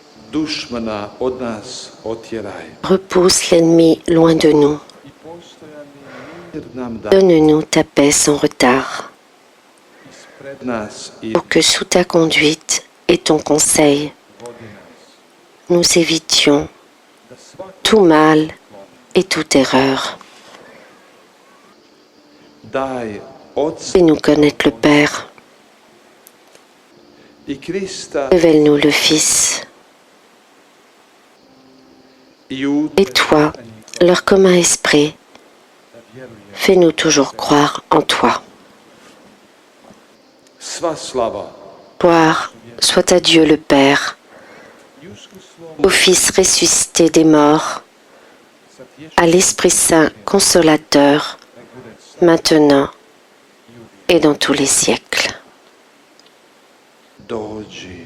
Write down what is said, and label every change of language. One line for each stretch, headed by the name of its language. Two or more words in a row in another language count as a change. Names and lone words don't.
Croatian: dušmana od nas otjeraj.
French: Repousse l'ennemi loin de nous.
Croatian: I postojani mir nam daj
French: Donne-nous ta paix sans retard,
Croatian: ispred nas i
French: pour que sous ta conduite et ton conseil,
Croatian: vodi nas.
French: nous évitions
Croatian: Da svaki
French: tout mal et toute erreur.
Croatian: daj Otca
French: Fais-nous connaître le Père.
Croatian: i Krista
French: Révèle-nous le Fils.
Croatian: i u
French: Et toi, leur commun esprit, fais-nous toujours croire en toi.
Croatian: sva slava
French: Gloire soit à Dieu le Père,
Croatian: i uskrslom
French: au Fils ressuscité des morts,
Croatian: sa tješitelj
French: à l'Esprit Saint consolateur,
Croatian: nek bude sa
French: maintenant
Croatian: i uvijek.
French: et dans tous les siècles.
Croatian: Dođi,